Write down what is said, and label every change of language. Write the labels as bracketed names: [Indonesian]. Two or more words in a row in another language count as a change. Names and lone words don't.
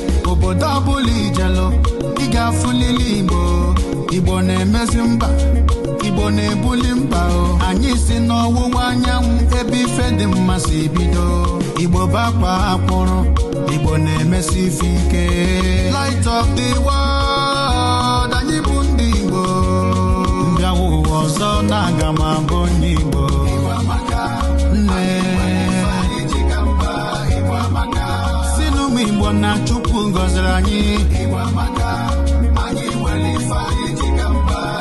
[Igbo] Obodo ọbụla ijelu, ị ga-afụlili Igbo. Igbo na-emezi mba, Igbo na-ebuli mba o. Anyị si n'ọwụwa anyanwụ ebe ife dị mma si bido. Igbo bụ akwa akpụrụ, Igbo na-emesi ife ike. [English] Light of the world, [Igbo] anyị bụ ndị Igbo. Mbịa ụwa ọzọ na-aga m abụ onye Igbo. Igbo amaka. Nne. Si n'ụmụ Igbo na Chukwu gọziri anyị. Igbo amaka. Anyị nwere ife anyị ji ka mba.